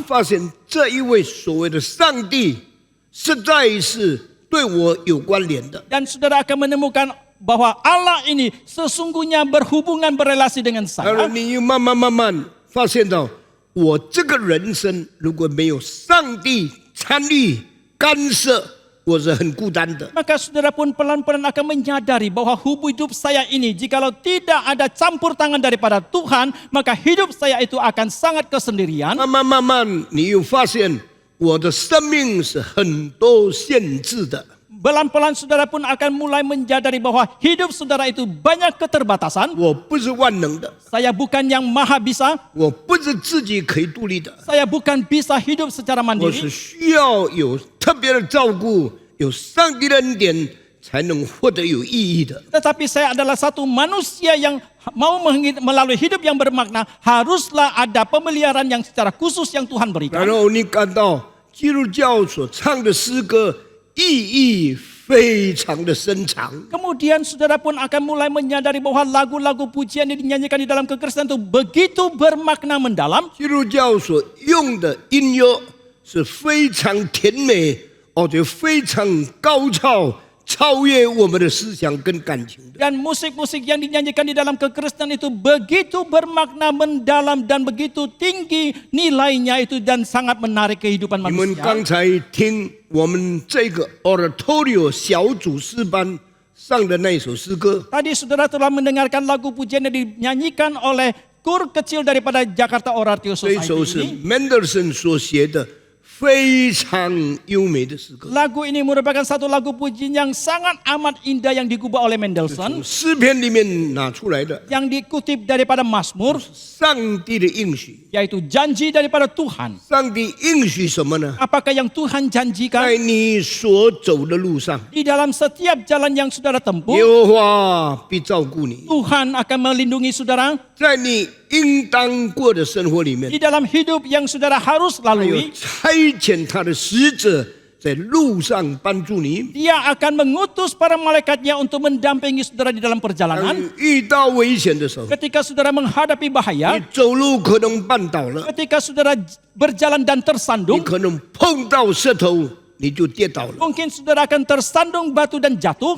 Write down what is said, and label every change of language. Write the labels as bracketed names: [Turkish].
[Chinese] 发现这一位所谓的上帝，实在是对我有关联的。 [Indonesian] dan saudara akan menemukan bahwa Allah ini sesungguhnya berhubungan berelasi dengan [Chinese] 然后你又慢慢发现到，我这个人生如果没有上帝参与干涉，我是很孤单的。 [Indonesian] Maka saudara pun pelan-pelan akan menyadari bahwa hidup saya ini jikalau tidak ada campur tangan daripada Tuhan, maka hidup saya itu akan sangat kesendirian. [Chinese] 慢慢，你又发现我的生命是很多限制的。 [Indonesian] Pelan-pelan saudara pun akan mulai menyadari bahwa hidup saudara itu banyak keterbatasan. [Chinese] 我不是万能的， [Indonesian] Saya bukan yang maha bisa, [Chinese] 我不是自己可以独立的， [Indonesian] saya bukan bisa hidup secara [Chinese] 我是 [Indonesian] mandiri. [Chinese] 需要有特别的照顾，有上帝的恩典，才能活得有意义的。 [Indonesian] Tetapi saya adalah satu manusia yang mau melalui hidup yang bermakna, haruslah ada pemeliharaan yang secara khusus yang Tuhan [Chinese] 然 [Indonesian] berikan. [Chinese] 后你感到基督教所唱的诗歌意义非常的深长。 [Indonesian] Kemudian saudara pun akan mulai menyadari bahwa lagu-lagu pujian yang dinyanyikan di dalam kekristenan itu begitu bermakna mendalam. [Chinese] 基督教所用的音乐是非常甜美，而且非常高超，超越我们的思想跟感情的。 [Indonesian] Dan musik-musik yang dinyanyikan di dalam kekristenan itu begitu bermakna mendalam dan begitu tinggi nilainya itu dan sangat menarik kehidupan [Chinese] 你们 [Indonesian] manusia. [Chinese] 刚才听我们这个 Oratorio 小组诗班上的那一首诗歌， [Indonesian] Tadi saudara telah mendengarkan lagu pujian yang dinyanyikan oleh kur kecil daripada Jakarta Oratorio [Chinese] 这一首 [English] Society [Chinese] 是 [Indonesian] ini. [Chinese] Mendelssohn 所写的非常优美的诗歌。 [Indonesian] Lagu ini merupakan satu lagu pujian yang sangat amat indah yang digubah oleh [Chinese] 从 [Indonesian] Mendelssohn, [Chinese] 诗篇里面拿出来的， [Indonesian] yang dikutip daripada Mazmur, [Chinese] 上帝的应许。 [Indonesian] yaitu janji daripada Tuhan. [Chinese] 上帝应许什么呢？ [Indonesian] Apakah yang Tuhan [Chinese] 在 [Indonesian] janjikan? [Chinese] 你所走的路上， [Indonesian] Di dalam setiap jalan yang saudara [Chinese] 耶 [Indonesian] tempuh, [Chinese] 和华必照顾你； [Indonesian] Tuhan akan melindungi saudara. [Chinese] 在你应当过的生活里面 [Indonesian] Di，dalam hidup yang saudara harus [Chinese] 他有 [Indonesian] lalui, [Chinese] 差遣他的使者在路上帮助你。 [Indonesian] Dia akan mengutus para malaikatnya untuk mendampingi saudara di dalam [Chinese] 当 [Indonesian] perjalanan. [Chinese] 你遇到危险的时候， [Indonesian] Ketika saudara menghadapi [Chinese] 你 [Indonesian] bahaya, [Chinese] 走路可能绊倒了， [Indonesian] ketika saudara berjalan dan [Chinese] 你 [Indonesian] tersandung, [Chinese] 可能碰到石头，你就跌倒了。 [Indonesian] mungkin saudara akan tersandung batu dan jatuh.